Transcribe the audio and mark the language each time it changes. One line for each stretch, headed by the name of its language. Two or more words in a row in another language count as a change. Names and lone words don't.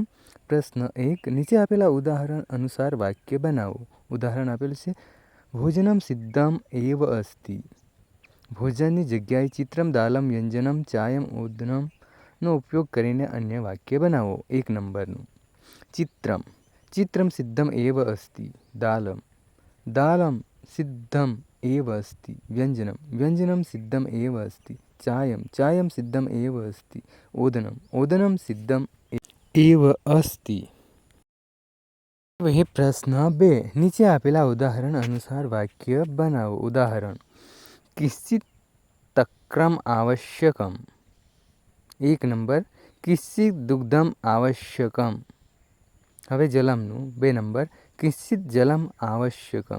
Gujarati: પ્રશ્ન 1, નીચે આપેલા ઉદાહરણ અનુસાર વાક્ય બનાવો. ઉદાહરણ આપેલું છે,
Sanskrit: ભોજનમ સિદ્ધમ એવ અસ્તિ.
Gujarati: ભોજનની જગ્યાએ
Sanskrit: ચિત્રમ દાલમ વ્યંજનમ ચાયમ ઓદનમ
Gujarati: નો ઉપયોગ કરીને અન્ય વાક્ય બનાવો.
Sanskrit: 1 નંબરનું ચિત્રમ चित्रं सिद्धम् एव अस्ति। दालं दालं सिद्धम् एव अस्ति। व्यञ्जनं व्यञ्जनं सिद्धम् एव अस्ति। चायं चायं सिद्धम् एव अस्ति। ओदनम् ओदनं सिद्धम् एव अस्ति।
Gujarati: હવે પ્રશ્ન 2 નીચે આપેલા ઉદાહરણ અનુસાર વાક્ય બનાવો.
Sanskrit: ઉદાહરણ કિંચિત તક્રમ આવશ્યકમ. 1 નંબર કિંચિત દુગ્ધમ આવશ્યકમ.
Gujarati: હવે જલમનું 2 નંબર
Sanskrit: કિંચિત જલમ આવશ્યકમ.